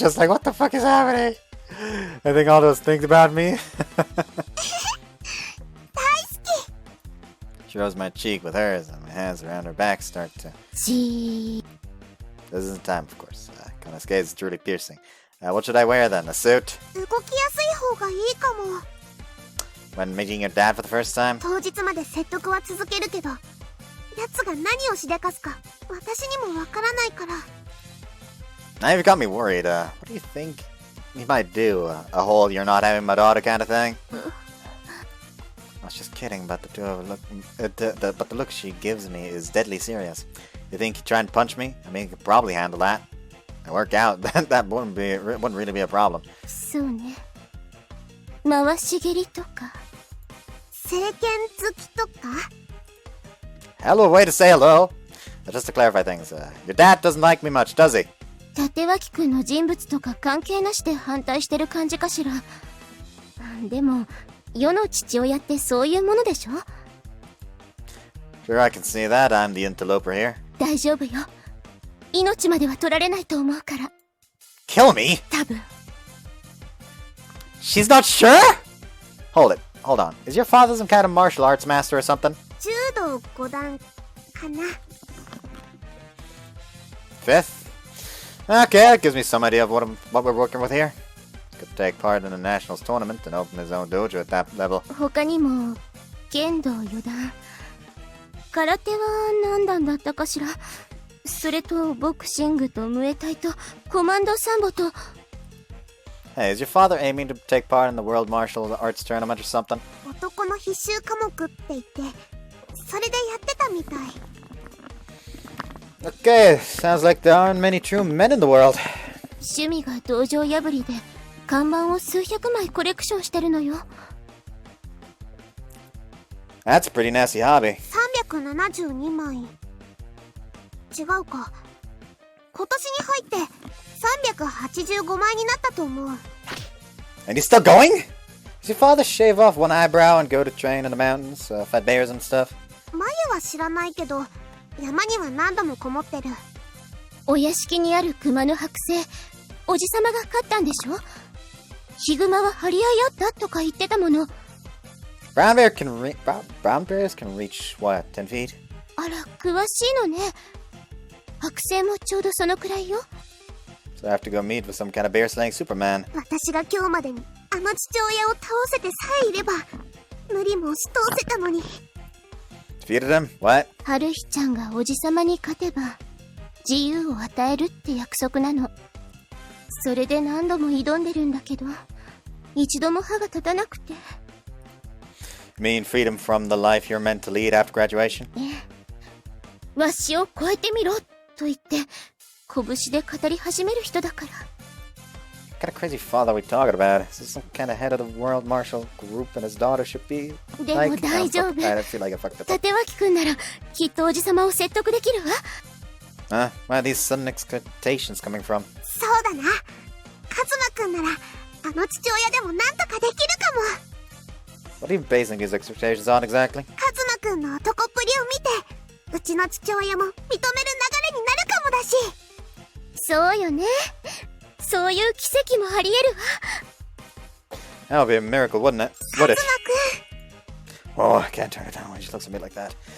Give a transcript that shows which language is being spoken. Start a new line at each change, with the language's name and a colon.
English: Kana's just like, what the fuck is happening? I think all those things about me.
Japanese: 大好き。
English: She rubs my cheek with hers, and my hands around her back start to... This isn't time, of course. Kona's gaze is truly piercing. What should I wear then? A suit?
Japanese: 動きやすい方がいいかも。
English: When meeting your dad for the first time?
Japanese: 当日まで説得は続けるけど、奴が何をしでかすか私にもわからないから。
English: Now you've got me worried. What do you think he might do? A whole "you're not having my daughter" kind of thing? I was just kidding, but but the look she gives me is deadly serious. You think he'd try and punch me? I mean, he could probably handle that. I work out. That wouldn't really be a problem.
Japanese: そうね。回し蹴りとか。政権好きとか
English: Hell of a way to say hello. Just to clarify things, your dad doesn't like me much, does he?
Japanese: 立脇くんの人物とか関係なしで反対してる感じかしら。でも、世の父親ってそういうものでしょ？
English: Sure, I can see that. I'm the interloper here.
Japanese: 大丈夫よ。命までは取られないと思うから。
English: Kill me?
Japanese: 多分。
English: She's not sure? Hold on. Is your father some kind of martial arts master or something?
Japanese: 柔道5段かな。
English: Fifth? Okay, that gives me some idea of what we're working with here. Could take part in a nationals tournament and open his own dojo at that level.
Japanese: 他にも、剣道4段。空手は何段だったかしら。それと、ボクシングとムエタイと、コマンドサンボと。
English: Hey, is your father aiming to take part in the World Martial Arts Tournament or something?
Japanese: 男の必修科目って言って、それでやってたみたい。
English: Okay, sounds like there aren't many true men in the world.
Japanese: 趣味が道場破りで、看板を数百枚コレクションしてるのよ。
English: That's a pretty nasty hobby.
Japanese: 372枚。違うか。今年に入って385枚になったと思う。
English: And he's still going? Does your father shave off one eyebrow and go to train in the mountains, fight bears and stuff?
Japanese: 眉は知らないけど、山には何度もこもってる。お屋敷にある熊の剥製、おじさまが勝ったんでしょ？ヒグマは張り合いあったとか言ってたもの。
English: Brown bears can reach, what, 10 feet?
Japanese: あら、詳しいのね。剥製もちょうどそのくらいよ。
English: So I have to go meet with some kind of bear-slaying Superman.
Japanese: 私が今日までにあの父親を倒せてさえいれば、無理も押し通せたのに。
English: Defeated him? What?
Japanese: 春日ちゃんがおじさまに勝てば、自由を与えるって約束なの。それで何度も挑んでるんだけど、一度も歯が立たなくて。
English: You mean freedom from the life you're meant to lead after graduation?
Japanese: わしを超えてみろと言って、拳で語り始める人だから。
English: What kind of crazy father are we talking about? Is this some kind of head of the world martial group and his daughter should be?
Japanese: でも大丈夫。
English: I feel like I fucked up.
Japanese: 立脇くんなら、きっとおじさまを説得できるわ。
English: Where are these sudden expectations coming from?
Japanese: そうだな。カズマくんなら、あの父親でもなんとかできるかも。
English: What are you basing these expectations on exactly?
Japanese: カズマくんの男っぷりを見て、うちの父親も認める流れになるかもだし。そうよね。そういう奇跡もあり得るわ。
English: That would be a miracle, wouldn't it?
Japanese: カ
English: Would
Japanese: ズ
English: it?
Japanese: マくん、
English: Oh, I can't turn it down when she looks at me like that.